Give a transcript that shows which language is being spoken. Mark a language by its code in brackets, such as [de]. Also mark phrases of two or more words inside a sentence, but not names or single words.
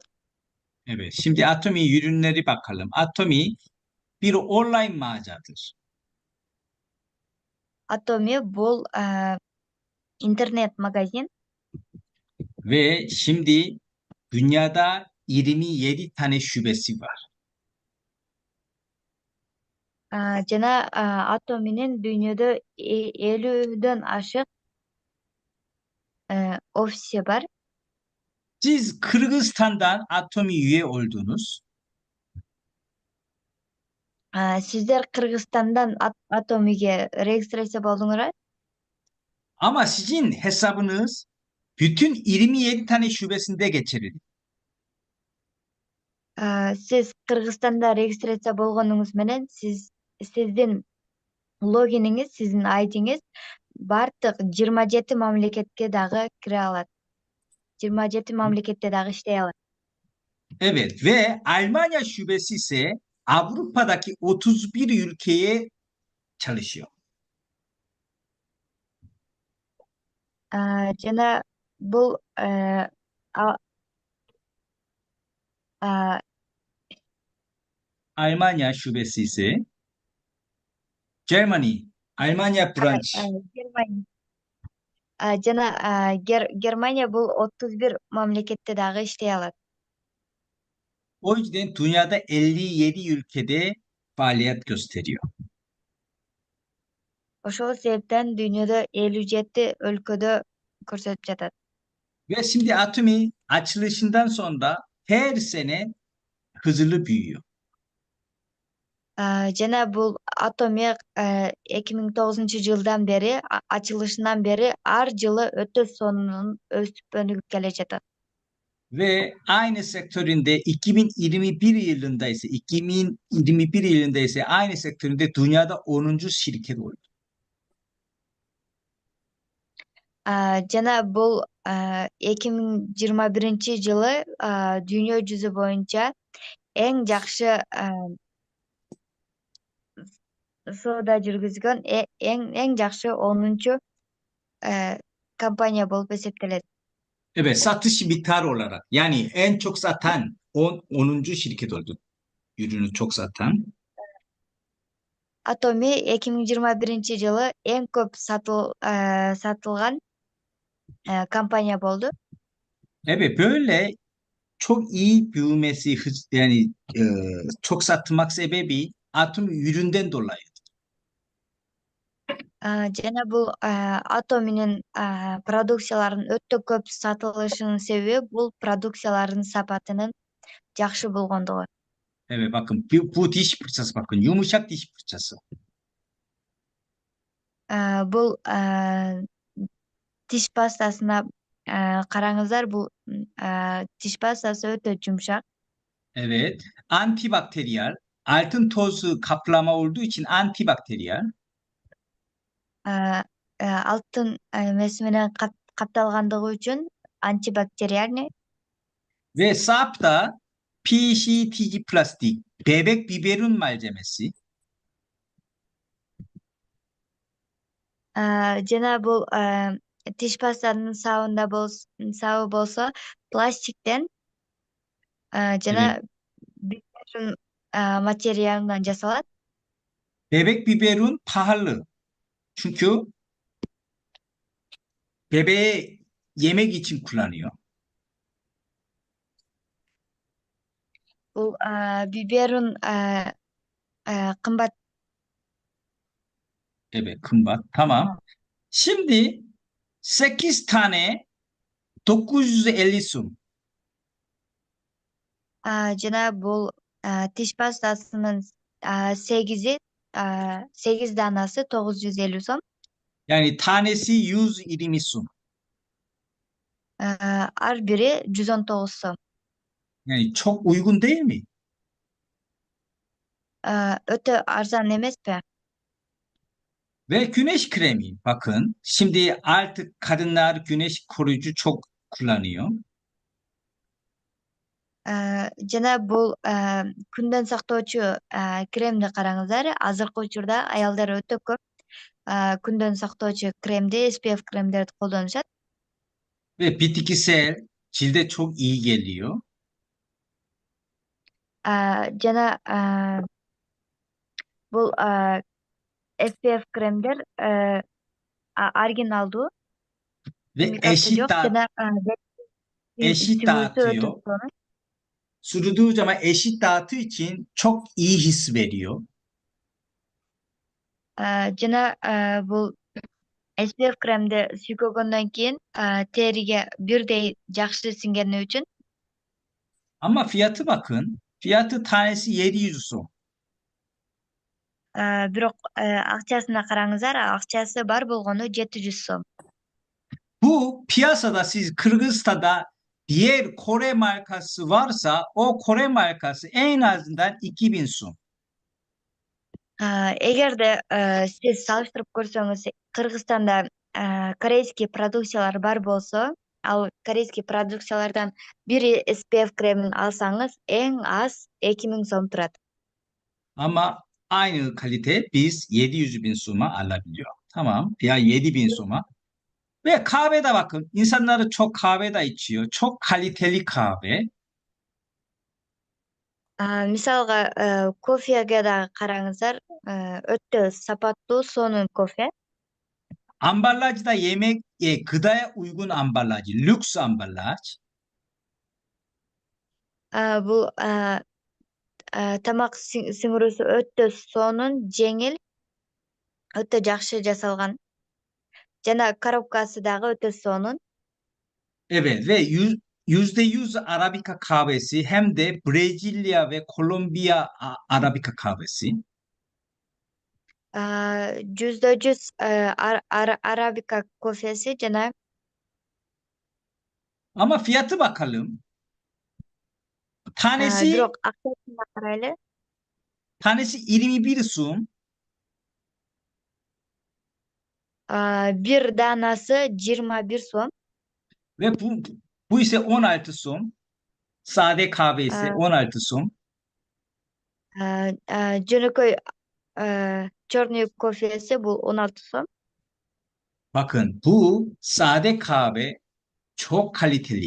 [tr] Evet, şimdi Atomi ürünleri bakalım. Atomi bir online mağazadır [ky] Atomi бул интернет магазин. [tr] ve şimdi dünyada 27 tane şubesi var. [ky] Жана Атоминин дүйнөдө 50дөн ашык офиси бар. [tr] Siz Kırgızistan'dan Atomi üye oldunuz [ky] Сиздер Кыргызстандан Атомиге регистрация болдуңар. [tr] ama sizin hesabınız bütün 27 tane şubesinde geçerli. [ky] Сиз Кыргызстанда регистрация болгонуңуз менен сиздин логиниңиз, сиздин айдиңиз бардык 27 мамлекетке дагы кире алат. 27 мамлекетте дагы иштей алат. [tr] Evet ve Almanya şubesi ise Avrupa'daki 31 ülkeye çalışıyor. [ky] Жана бул а- а- [tr] Almanya şubesi ise Germany, Almanya branch. [ky] Германия. Жана Германия бул 31 мамлекетте дагы иштей алат. [tr] O yüzden dünyada 57 ülkede faaliyet gösteriyor. [ky] Ошол себептен дүйнөдө 57 өлкөдө көрсөтүп жатат. [tr] Ve şimdi Atomi açılışından sonra her sene hızlı büyüyor. [ky] Жана бул Atomi 2009-жылдан бери, ачылышынан бери ар жылы өтө сонун өсүп өнүгүп келе жатат. [tr] Ve aynı sektöründe 2021 yılında ise aynı sektöründe dünyada 10. şirket oldu. [ky] Жана бул 2021-жылы дүйнө жүзү боюнча эң жакшы соода жүргүзгөн эң жакшы 10 компания болуп эсептелет. [tr] Evet, satış miktarı olarak yani en çok satan 10. şirket oldu. Ürünü çok satan. [ky] Atomi 2021-жылы эң көп сатылган компания болду. [tr] Evet, böyle çok iyi büyümesi yani çok satmak sebebi Atom üründen dolayı. [ky] Жана бул Атоминин продукцияларынын өтө көп сатылышынын себеби бул продукциялардын сапатынын жакшы болгондугу. [tr] Evet bakın bu diş fırçası bakın yumuşak diş fırçası. [ky] Бул тиш пастасына караңыздар, бул тиш пастасы өтө жумшак. [tr] Evet antibakteriyel altın tozu kaplama olduğu için antibakteriyel [ky] Алтын эмеси менен капталгандыгы үчүн антибактериальный. [tr] ve sap da PCTG plastik bebek biberon malzemesi. [ky] Жана бул тиш пастанын сабы болсо пластиктен жана [tr] Evet [ky] бюджет материалынан жасалат. [tr] bebek biberon pahalı çünkü bebeğe yemek için kullanıyor. [ky] Бул биберун кымбат. [tr] Evet, kımbat. Tamam. Şimdi 8 tane 950 сум. [ky] Жана бул тиш пастасынын сегизи 8 данасы 950 сом. [tr] Yani tanesi 120 сум. [ky] Ар бири 119 сом. [tr] Yani çok uygun değil mi? [ky] Өтө арзан эмеспи? [tr] Ve güneş kremi. Bakın şimdi artık kadınlar güneş koruyucu çok kullanıyor. [ky] Жана бул күндөн сактоочу кремди караңыздар. Азыркы учурда аялдар өтө көп күндөн сактоочу кремди, SPF кремдерди колдонушат. [tr] Ve bitkisel cilde çok iyi geliyor. [ky] Жана бул SPF кремдер оригиналдуу, [tr] Ve [ky] химикаты жок жана [tr] eşit [ky] сүңгүсү өтө [tr] dağıtıyor. [ky] сонун. [tr] Sürdüğü zaman eşit dağıttığı için çok iyi his veriyor. [ky] Жана бул SPF кремди сүйкөгөндөн кийин териге бирдей жакшы сиңгени үчүн. [tr] Ama fiyatı bakın. Fiyatı tanesi 700 сом. [ky] Бирок акчасына караңыздар, акчасы бар болгону 700 сом. [tr] Bu piyasada siz Kırgızistan'da diğer Kore markası varsa o Kore markası en azından 2000 сом. [ky] Эгерде сиз салыштырып көрсөңүз, Кыргызстанда корейский продукциялар бар болсо, ал корейский продукциялардан бири SPF кремин алсаңыз, эң аз 2000 сом турат. [tr] Ama aynı kalite biz 700 bin suma alabiliyor. Tamam ya 7000 suma. Ve kahvede bakın insanları çok kahvede içiyor. Çok kaliteli kahve. [ky] Мисалга кофеге дагы караңыздар, өтө сапаттуу, сонун кофе. [tr] Ambalajda yemek, gıdaya uygun ambalaj, lüks ambalaj. [ky] Бул тамак сиңирүүсү өтө сонун, жеңил, өтө жакшы жасалган. Жана коробкасы дагы өтө сонун. [tr] Evet ve %100 Arabika kahvesi hem de Brezilya ve Kolombiya Arabika kahvesi. [ky] %100 арабика кофеси жана [tr] Ama fiyatı bakalım. Tanesi [ky] бирок акчасына карайлы. [tr] tanesi 21 сум. [ky] Бир данасы 21 сом. [tr] Ve bu ise 16 сом. Sade kahve ise 16 сом. [ky] Жөнөкөй черный кофеси бул 16 сом. [tr] Bakın bu sade kahve çok kaliteli.